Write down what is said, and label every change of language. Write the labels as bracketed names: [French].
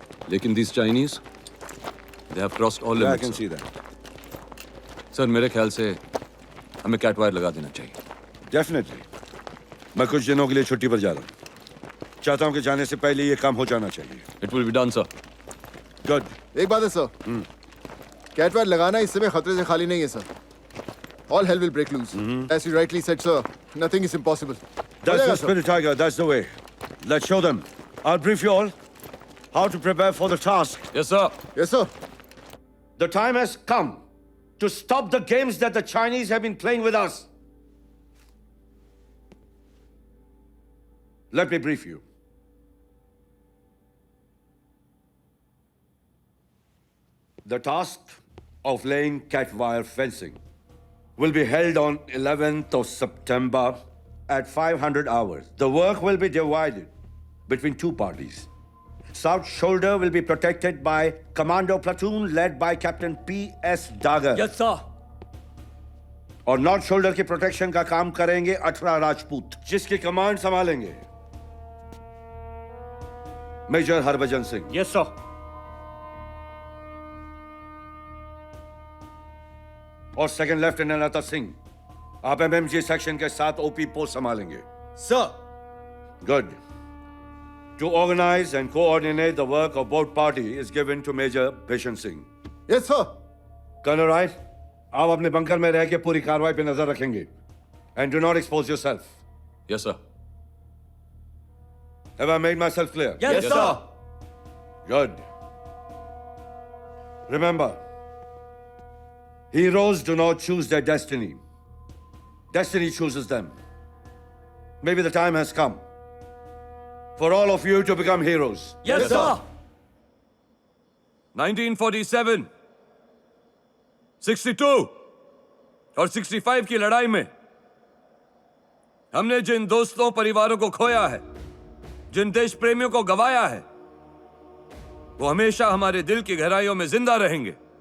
[Hindi] लेकिन [English] these Chinese, they have crossed all limits. I can see that. [Hindi] Sir मेरे ख्याल से हमें कैटवायर लगा देना चाहिए। [English] Definitely. [Hindi] मैं कुछ दिनों के लिए छुट्टी पर जा रहा हूँ। चाहता हूँ कि जाने से पहले ये काम हो जाना चाहिए। [English] It will be done, sir. Good. [Hindi] एक बात है सर, कैटवायर लगाना इस समय खतरे से खाली नहीं है sir. [English] All hell will break loose. As you rightly said, sir, nothing is impossible. That's the spirit, Tiger. That's the way. Let's show them. I'll brief you all how to prepare for the task. Yes, sir. Yes, sir. The time has come to stop the games that the Chinese have been playing with us. Let me brief you. The task of laying cat wire fencing will be held on 11th of September at 500 hours. The work will be divided between two parties. South shoulder will be protected by commando platoon led by Captain P.S. Dagar. Yes, sir. [Hindi] और north shoulder की protection का काम करेंगे 18 राजपूत, जिसकी command संभालेंगे major Harbhajan Singh. [English] Yes, sir. [Hindi] और second lieutenant Atar Singh आप MMG section के साथ ओपी पोस्ट संभालेंगे। [English] Sir. Good. To organize and coordinate the work of both parties is given to Major Bishan Singh. Yes, sir. [Hindi] Colonel Wright, आप अपने bunker में रह के पूरी कार्रवाई पे नजर रखेंगे। [English] And do not expose yourself. Yes, sir. Have I made myself clear? Yes, sir. Good. Remember, heroes do not choose their destiny. Destiny chooses them. Maybe the time has come for all of you to become heroes. Yes, sir. [Hindi] 1947, 62 और 65 की लड़ाई में हमने जिन दोस्तों परिवारों को खोया है, जिन देश प्रेमियों को गवाया है, वो हमेशा हमारे दिल की गहराइयों में जिंदा रहेंगे।